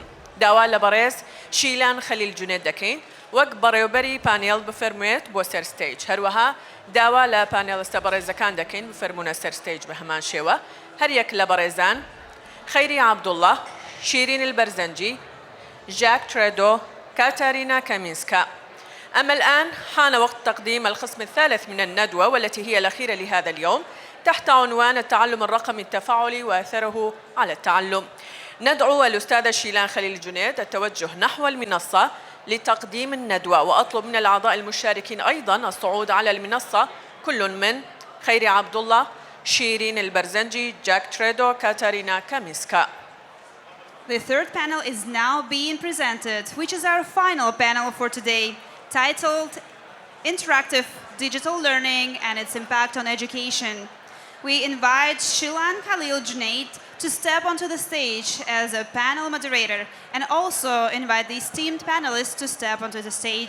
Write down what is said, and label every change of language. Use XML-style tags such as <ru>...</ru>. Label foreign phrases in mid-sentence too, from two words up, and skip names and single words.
<ckb>داوا لە بەڕێز شیلان خەلیل جونێت دەکەین وەک بەڕێوەبەری پانێڵ بفەرموێت بۆ سەر ستەیج. هەروەها داوا لە پانێڵستە بەڕێزەکان دەکەین بفەرمونە سەر ستەیج بە هەمان شێوە. هەر یەک لە بەڕێزان خەیری عەبدوڵڵا، شیرین البەرزەنجی، ژاک ترێدۆ، كاتارينا كامينسكا.</ckb> <ar>أما الآن حان وقت تقديم القسم الثالث من الندوة والتي هي الأخيرة لهذا اليوم تحت عنوان التعلم الرقمي التفاعلي وأثره على التعلم. ندعو الأستاذة شيلان خليل جنيد التوجه نحو المنصة لتقديم الندوة، وأطلب من الأعضاء المشاركين أيضا الصعود على المنصة، كل من خيري عبدالله، شيرين البرزنجي، جاك تريدو، كاتارينا كامينسكا.</ar> <en>The third panel is now being presented, which is our final panel for today, titled Interactive Digital Learning and Its Impact on Education. We invite Shilan Khalil Junaid to step onto the stage as a panel moderator and also invite the esteemed panelists to step onto the stage.</en>